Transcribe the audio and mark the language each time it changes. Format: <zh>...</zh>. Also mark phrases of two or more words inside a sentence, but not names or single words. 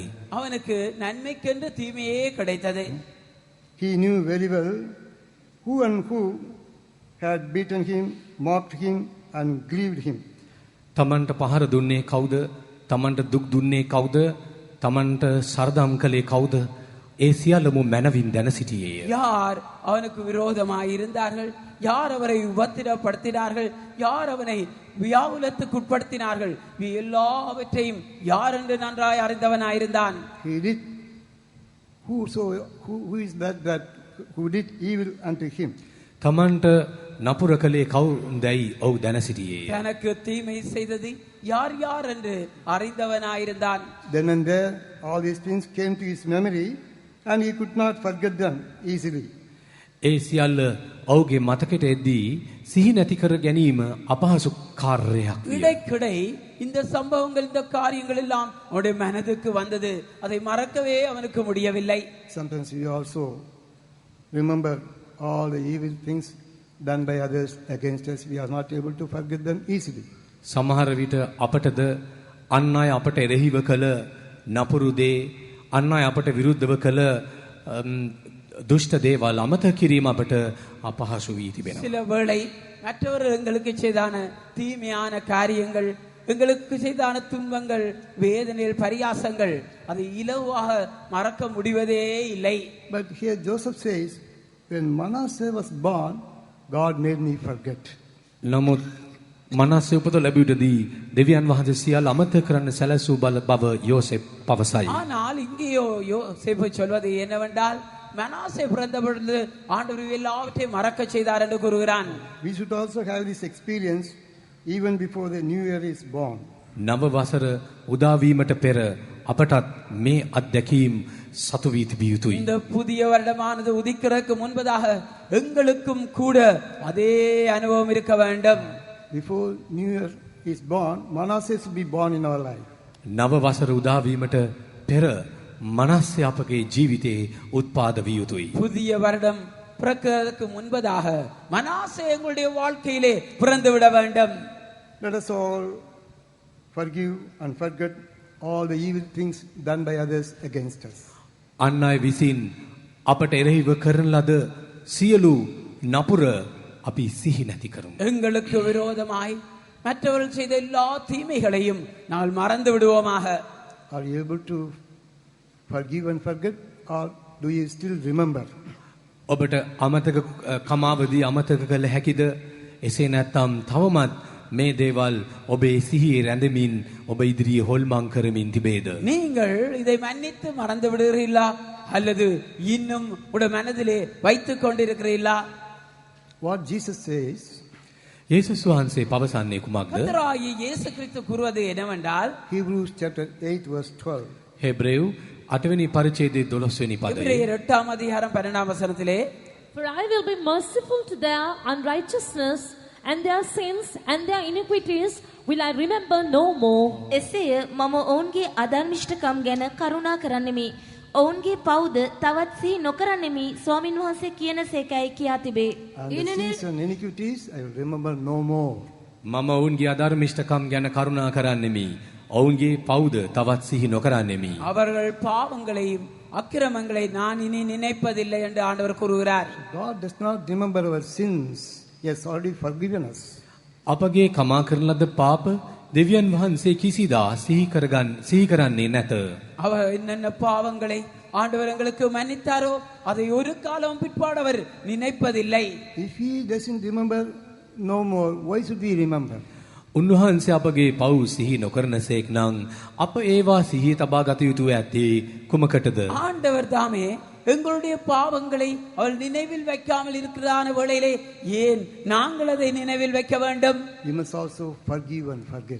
<ta>அவனுக்கு நன்மைக்கென்று தீமையே கிடைத்தது.</ta> <en>He knew very well who and who had beaten him, mocked him and grieved him.</en> <si>තමන්ට පහර දුන්නේ කවුද? තමන්ට දුක් දුන්නේ කවුද? තමන්ට සරදම් කළේ කවුද? ඒ සියල්ලම මනවින් දැන සිටියේය.</si> <ta>யார் அவனுக்கு விரோதமாய் இருந்தார்கள், யார் அவரை உபத்திரப்படுத்தினார்கள், யார் அவனை வியாகுலத்துக்குட்படுத்தினார்கள், எல்லாவற்றையும் யார் என்று நன்றாய் அறிந்தவனாயிருந்தான்.</ta> <en>He did who is that who did evil unto him.</en> <si>තමන්ට නපුර කළේ කවුරුන්දයි ඔහු දැන සිටියේය.</si> <ta>தனக்கு தீமை செய்தது யார் யார் என்று அறிந்தவனாயிருந்தான்.</ta> <en>Then and there all these things came to his memory and he could not forget them easily.</en> <si>ඒ සියල්ල ඔහුගේ මතකයට එද්දී සිහි නැති කර ගැනීම අපහසු කාර්යයක් විය.</si> <ta>இடைக்கிடை இந்த சம்பவங்கள் இந்த காரியங்கள் எல்லாம் அவனுடைய மனதுக்கு வந்தது. அதை மறக்கவே அவனுக்கு முடியவில்லை.</ta> <en>Sometimes we also remember all the evil things done by others against us. We are not able to forget them easily.</en> <si>සමහර විට අපටද අන් අය අපට එරෙහිව කළ නපුරු දේ, අන් අය අපට විරුද්ධව කළ දුෂ්ට දේවල් අමතක කිරීම අපට අපහසු වී තිබෙනවා.</si> <ta>சில வேளை மற்றவர்கள் எங்களுக்கு செய்தான தீமையான காரியங்கள் எங்களுக்கு செய்தான துன்பங்கள், வேதனைகள், பரியாசங்கள் அது இலவாக மறக்க முடிவதே இல்லை.</ta> <en>But here Joseph says, when Manasseh was born, God made me forget.</en> <si>නමුත් මනසේ උපත ලැබුවේදී දෙවියන් වහන්සේ සියල්ල අමතක කරන්න සැලසූ බව යෝසෙප් පවසයි.</si> <ta>ஆனால் இங்கேயோ யோசேப்பு சொல்வது என்னவென்றால், மனாசே பிறந்த பொழுது ஆண்டவர் எல்லாவற்றையும் மறக்க செய்தார் என்று கூறுகிறான்.</ta> <en>We should also have this experience even before the new year is born.</en> <si>නව වසර උදා වීමට පෙර අපටත් මේ අත්දැකීම් සතු වී තිබිය යුතුයි.</si> <ta>இந்த புதிய வருடமானது உதிக்கிறதுக்கு முன்பதாக எங்களுக்கும் கூட அதே அனுபவம் இருக்க வேண்டும்.</ta> <en>Before new year is born, Manasseh should be born in our life.</en> <si>නව වසර උදා වීමට පෙර මනස්සේ අපගේ ජීවිතේ උත්පාද විය යුතුයි.</si> <ta>புதிய வருடம் பிறக்கிறதுக்கு முன்பதாக மனாசே எங்களுடைய வாழ்க்கையிலே பிறந்து விட வேண்டும்.</ta> <en>Let us all forgive and forget all the evil things done by others against us.</en> <si>අන් අය විසින් අපට එරෙහිව කරන ලද සියලු නපුර අපි සිහි නැති කරමු.</si> <ta>எங்களுக்கு விரோதமாய் மற்றவர்கள் செய்த எல்லா தீமைகளையும் நாங்கள் மறந்து விடுவோமாக.</ta> <en>Are you able to forgive and forget, or do you still remember?</en> <si>ඔබට අමතක කමාවදී අමතක කළ හැකිද? එසේ නැත්නම් තවමත් මේ දේවල් ඔබේ සිහියේ රැඳෙමින් ඔබ ඉදිරියේ හොල්මන් කරමින් තිබේද?</si> <ta>நீங்கள் இதை மன்னித்து மறந்து விடுகிறீர்களா, அல்லது இன்னும் உடைய மனதிலே வைத்துக் கொண்டிருக்கிறீர்களா?</ta> <en>What Jesus says,</en> <si>යේසුස් වහන්සේ පවසන්නේ කුමක්ද?</si> <ta>கர்த்தராகிய இயேசு கிறிஸ்து கூறுவது என்னவென்றால்,</ta> <en>Hebrews chapter 8 verse 12.</en> <si>හෙබ්‍රේව් 8 වෙනි පරිච්ඡේදයේ 12 වෙනි පදයේ</si> <ta>எபிரேயர் 8 அதிகாரம் 12 வசனத்திலே,</ta> <en>For I will be merciful to their unrighteousness, and their sins and their iniquities will I remember no more.</en> <si>එසේය මම ඔවුන්ගේ අධර්මිෂ්ඨකම් ගැන කරුණා කරන්නෙමි. ඔවුන්ගේ පවුද තවත් සිහි නොකරන්නෙමි. ස්වාමින් වහන්සේ කියන සේකයි කියා තිබේ.</si> <en>And the sins and iniquities I will remember no more.</en> <si>මම ඔවුන්ගේ අධර්මිෂ්ඨකම් ගැන කරුණා කරන්නෙමි. ඔවුන්ගේ පවුද තවත් සිහි නොකරන්නෙමි.</si> <ta>அவர்கள் பாவங்களையும் அக்கிரமங்களை நான் இனி நினைப்பதில்லை என்று ஆண்டவர் கூறுகிறார்.</ta> <en>God does not remember our sins. He has already forgiven us.</en> <si>අපගේ කමා කරන ලද පාප දෙවියන් වහන්සේ කිසිදා සිහි කරන්නේ නැත.</si> <ta>அவர் என்னென்ன பாவங்களை ஆண்டவர் எங்களுக்கு மன்னித்தாரோ அதை ஒரு காலம் பிற்பாடு அவர் நினைப்பதில்லை.</ta> <en>If he doesn't remember no more, why should we remember?</en> <si>උන්වහන්සේ අපගේ පව් සිහි නොකරනසේක් නම් අප ඒවා සිහි තබා ගත යුතු ඇත්තේ කුමකටද?</si> <ta>ஆண்டவர் தாமே எங்களுடைய பாவங்களை அவள் நினைவில் வைக்காமல் இருக்கிறான வேளையிலே ஏன் நாங்கள் அதை நினைவில் வைக்க வேண்டும்?</ta> <en>We must also forgive and forget.</en>